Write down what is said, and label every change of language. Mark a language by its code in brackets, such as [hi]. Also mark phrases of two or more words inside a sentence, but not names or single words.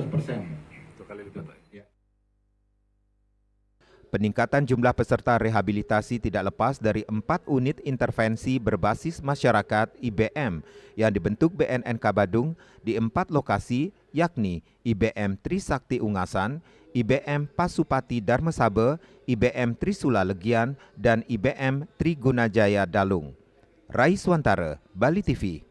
[id] 2 kali lipat Pak. Ya. Peningkatan jumlah peserta rehabilitasi tidak lepas dari 4 unit intervensi berbasis masyarakat IBM yang dibentuk BNNK Badung di 4 lokasi, yakni IBM Trisakti Ungasan, IBM Pasupati Dharmasabe, IBM Trisula Legian, dan IBM Trigunajaya Dalung. Rai Swantara, Bali TV.